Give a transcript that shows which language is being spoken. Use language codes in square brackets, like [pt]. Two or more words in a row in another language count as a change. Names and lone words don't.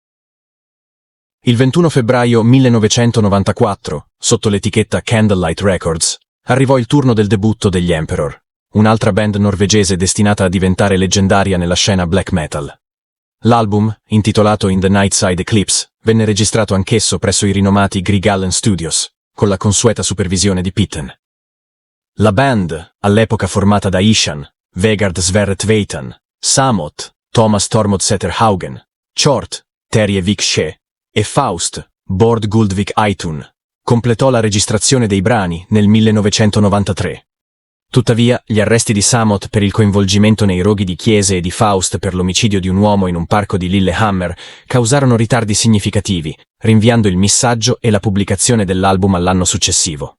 [it] Il 21 febbraio 1994, sotto l'etichetta Candlelight Records, arrivò il turno del debutto degli Emperor, un'altra band norvegese destinata a diventare leggendaria nella scena [en] black metal. [it] L'album, intitolato In the Nightside Eclipse, venne registrato anch'esso presso i rinomati Grieg Allen Studios, con la consueta supervisione di Pitten. La band, all'epoca formata da Ishan, Vegard Sverre Tveitan, Samot, Thomas Tormod Haugen, Chort, Terje Vik Shea e Faust, Bård Guldvik Aitun, completò la registrazione dei brani nel 1993. Tuttavia, gli arresti di Samot per il coinvolgimento nei roghi di chiese e di Faust per l'omicidio di un uomo in un parco di Lillehammer causarono ritardi significativi, rinviando il missaggio e la pubblicazione dell'album all'anno successivo.